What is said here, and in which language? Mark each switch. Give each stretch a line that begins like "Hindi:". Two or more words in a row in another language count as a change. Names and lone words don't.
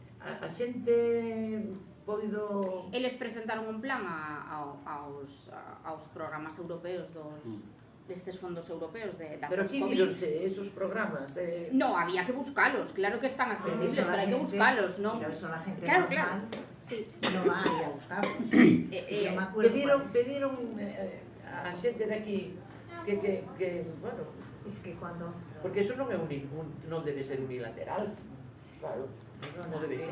Galician: A xente podido... Eles presentaron un plan aos programas europeos destes fondos europeos da Pero aquí post-COVID. vironse esos programas. No, había que buscalos, claro que están accesibles, pero hai que buscalos, non?
Spanish: Pero eso la gente Claro, normal Sí. no va a ir a buscarlos. Yo me acuerdo
Galician: Pediron a xente de aquí que bueno,
Spanish: es que cuando
Galician: porque eso non é non debe ser unilateral. Claro, perdona, non debería.